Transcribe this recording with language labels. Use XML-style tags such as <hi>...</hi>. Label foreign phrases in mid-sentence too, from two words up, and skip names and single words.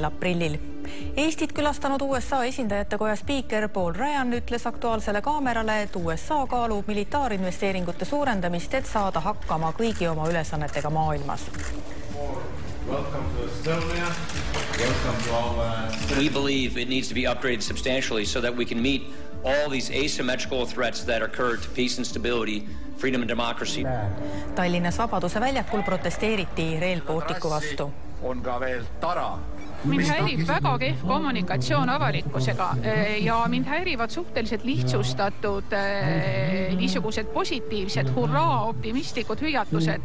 <et>aprillil. Eestit külastanud USA esindajate koja spiiker Paul Ryan ütles Aktuaalsele kaamerale, et USA kaalub militaarinvesteeringute suurendamist, et saada hakkama kõigi oma ülesannetega maailmas.</et> <en>We believe it needs to be upgraded substantially so that we can meet all these asymmetrical threats that occur to peace and stability, freedom and democracy.</en> <et>Tallinnas Vabaduse väljakul protesteeriti Rail Balticu vastu. On ka veel tara. Mind häirib väga kehv kommunikatsioon avalikkusega ja mind häirivad suhteliselt lihtsustatud niisugused positiivsed, hurraa, optimistlikud hüüatused.</et>